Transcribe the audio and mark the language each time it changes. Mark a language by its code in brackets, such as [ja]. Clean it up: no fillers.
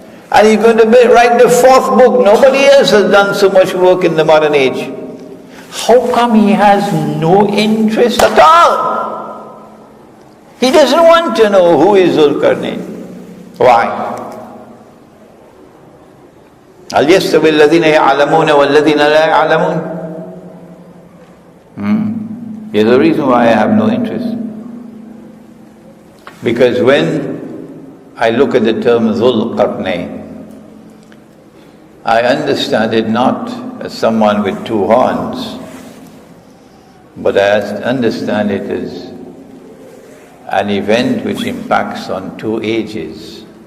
[en] And he's going to write the 4th book. Nobody else has done so much work in the modern age. How come he has no interest at all? He doesn't want to know who is Zulkarnain. Why? [ar] هل يستوي الذين يعلمون والذين لا يعلمون? [en] Here's the reason why I have no interest. Because when I look at the term Zulqarnain, I understand it not as someone with 2 horns, but I understand it as an event which impacts on 2 ages.